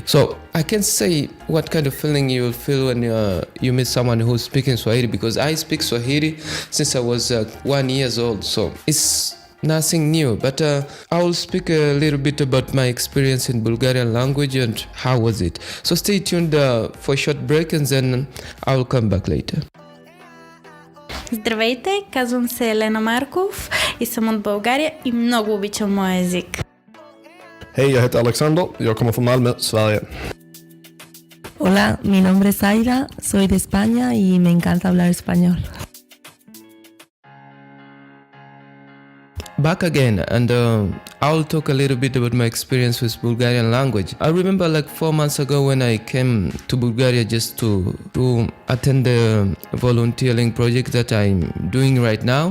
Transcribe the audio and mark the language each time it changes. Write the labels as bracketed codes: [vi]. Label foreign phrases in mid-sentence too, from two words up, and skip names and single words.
[en] So I can say what kind of feeling you will feel when you meet someone who's speaking Swahili, because I speak Swahili since I was 1 year old, so it's nothing new, but I will speak a little bit about my experience in Bulgarian language and how was it. So stay tuned for a short break and then I will come back later. [bg] Здравейте, казвам се Елена Марков и съм от България и много обичам моя език. [sv] Hej, jag heter Alexander. Jag kommer från Malmö, Sverige. [es] Hola, mi nombre es Aida, soy de España y me encanta hablar español. [en] Back again, and I'll talk a little bit about my experience with Bulgarian language. I remember like 4 months ago when I came to Bulgaria just to attend the volunteering project that I'm doing right now.